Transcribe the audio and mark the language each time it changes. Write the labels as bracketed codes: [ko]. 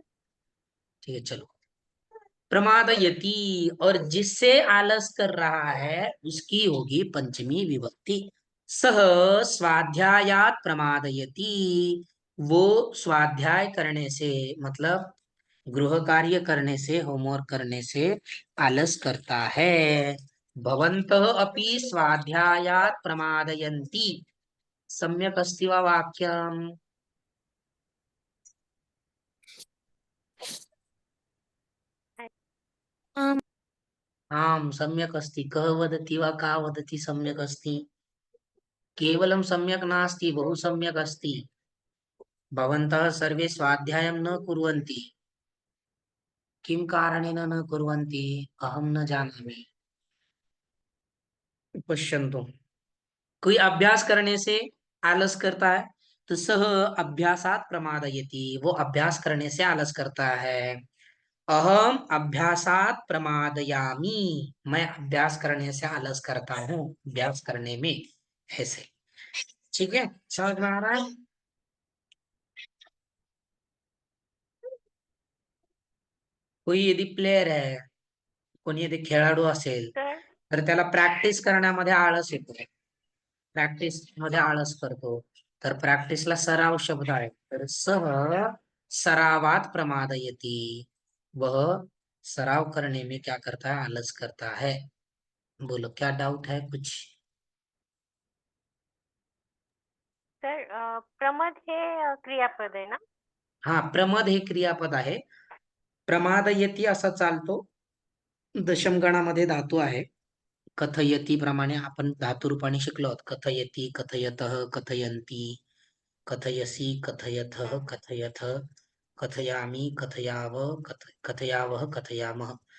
[hi] ठीक है, चलो। प्रमादयति, और जिससे आलस कर रहा है उसकी होगी पंचमी विभक्ति। [sa] सह स्वाध्यायात प्रमादयति, [hi] वो स्वाध्याय करने से, मतलब गृह कार्य करने से, होमवर्क करने से आलस करता है। [sa] भवन्तः अपि स्वाध्यायात प्रमादयन्ति, सम्यक् अस्ति वा वाक्यम्? आम सम्यक् अस्ति। कः वदति वा का वदति सम्यक् अस्ति? केवलं सम्यक् नास्ति, बहु सम्यक् अस्ति। भवन्तः सर्वे स्वाध्यायं न कुर्वन्ति। किं कारणेन न कुर्वन्ति अहं न जानामि। [hi] पश्यन्तु, कोई अभ्यास करने से आलस करता है तो [sa] सह अभ्यासात प्रमादयति, [hi] वो अभ्यास करने से आलस करता है। [sa] अहम अभ्यासात प्रमादयामी, [hi] मैं अभ्यास करने से आलस करता हूँ, अभ्यास करने में। ऐसे ठीक है, समझ में आ रहा है? [mr] कोई यदि प्लेयर आहे, कोणी यदि खेळाडू असेल सर तर त्याला प्रॅक्टिस करण्यामध्ये आळस येतो, प्रॅक्टिस मध्ये आळस करतो, तर प्रॅक्टिसला सराव शब्द आहे, तर [sa] सह सरावात प्रमादयति, [hi] वह सराव करने में क्या करता है, [mr] आलस करता है। [hi] बोलो क्या डाउट है कुछ? [mr] सर प्रमद हे क्रियापद आहे ना? हा, प्रमद हे क्रियापद आहे, प्रमादयति असा चालतो, दशमगणामध्ये धातू आहे। कथयति प्रमाणे आपण धातुरूपाने शिकलो आहोत, कथयति, कथयतः, कथयन्ति, कथयसि, कथयथः, कथयथ, कथयामि, कथयाव, कथयावः, कथयामः।